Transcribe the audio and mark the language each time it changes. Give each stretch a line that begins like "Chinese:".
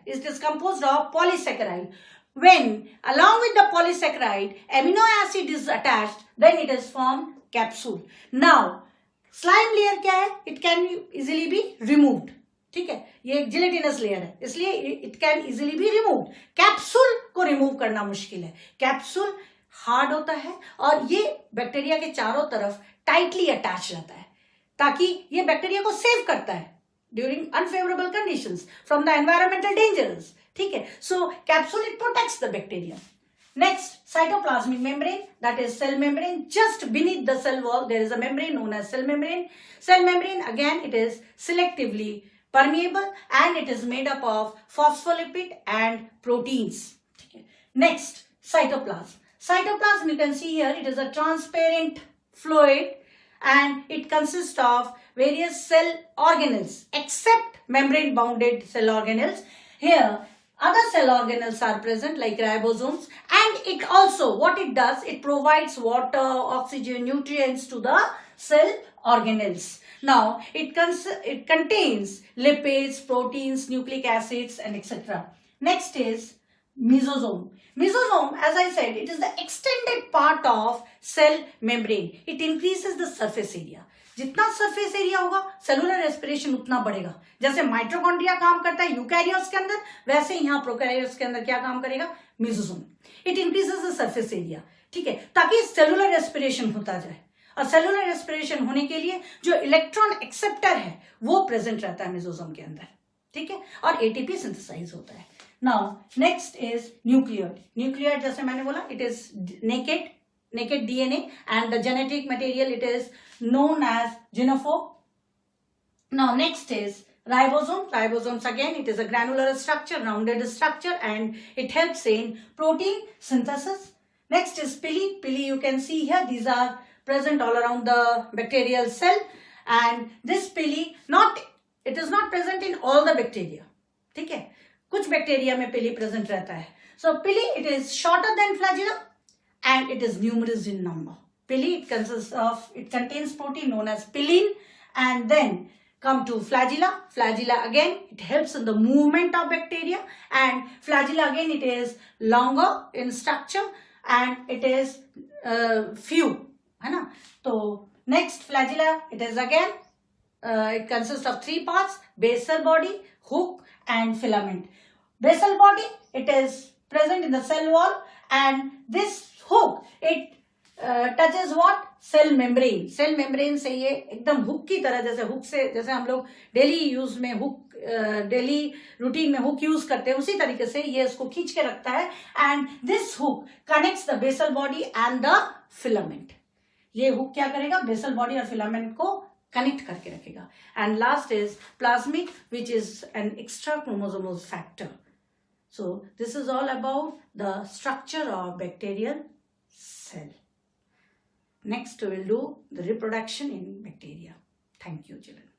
English: It is composed of polysaccharide. When along with the polysaccharide amino acid is attached, then it is formed capsule. Now slime layer
Hindi: क्या है?
English: It can easily be removed.
Hindi: ठीक है, ये एक gelatinous layer है, इसलिए
English: it can easily be removed.
Hindi: Capsule को remove करना मुश्किल है. Capsule hard होता है और ये बैक्टीरिया के चारों तरफ
English: tightly attached
Hindi: रहता है, ताकि ये बैक्टीरिया को सेव करता है
English: during unfavorable conditions from the environmental dangers.
Hindi: ठीक है,
English: so capsule, it protects the bacteria. Next, cytoplasmic membrane, that is cell membrane. Just beneath the cell wall there is a membrane known as cell membrane. Cell membrane, again, it is selectively permeable and it is made up of phospholipid and proteins. Okay. Next, cytoplasm. Cytoplasm, you can see here, it is a transparent fluid and it consists of various cell organelles except membrane bounded cell organelles. Here other cell organelles are present like ribosomes, and it also, what it does, it provides water, oxygen, nutrients to the cell organelles. Now it contains lipids, proteins, nucleic acids and etc. Next is mesosome. Mesosome, as I said, it is the extended part of cell membrane. It increases the surface area.
Hindi: जितना surface area होगा cellular respiration उतना बढ़ेगा. जैसे mitochondria काम करता है eukaryotes के अंदर, वैसे यहाँ प्रोकैरियोट्स के अंदर क्या काम करेगा? Mesosome.
English: It increases the surface area.
Hindi: ठीक है, ताकि सेलुलर रेस्पिरेशन होता जाए. और सेलुलर रेस्पिरेशन होने के लिए जो इलेक्ट्रॉन एक्सेप्टर है वो प्रेजेंट रहता है मेसोसोम के अंदर. ठीक है, और एटीपी सिंथेसाइज होता है.
English: Now next is nucleoid. Nucleoid
Hindi: जैसे मैंने बोला,
English: It is naked DNA, and the genetic material, it is known as genophobe. Now next is ribosome. Ribosomes, again, it is a granular structure, rounded structure, and it helps in protein synthesis. Next is pili. Pili, you can see here, these are present all around the bacterial cell, and this pili, it is not present in all the bacteria.
Hindi: ठीक है, कुछ bacteria में pili present रहता है.
English: So pili, it is shorter than flagella and it is numerous in number. Pili, it contains protein known as pillin, and then come to flagella. Flagella, again, it helps in the movement of bacteria, and flagella, again, it is longer in structure and it is few.
Hindi: है ना?
English: So next, flagella, it is again, it consists of three parts: basal body, hook and filament. Basal body, it is present in the cell wall, and this hook, it touches what? Cell membrane.
Hindi: Cell membrane से ये एकदम hook की तरह, जैसे hook से, जैसे हम लोग डेली यूज में हुक, डेली रूटीन में हुक यूज करते हैं, उसी तरीके से ये इसको खींच के रखता है.
English: And this hook connects the basal body and the filament.
Hindi: ये हुक क्या करेगा? बेसल बॉडी और फिलामेंट को कनेक्ट करके रखेगा.
English: And last is plasmid, which is an extra chromosomal factor. So this is all about the structure of bacterial cell. Next we will do the reproduction in bacteria. Thank you, children.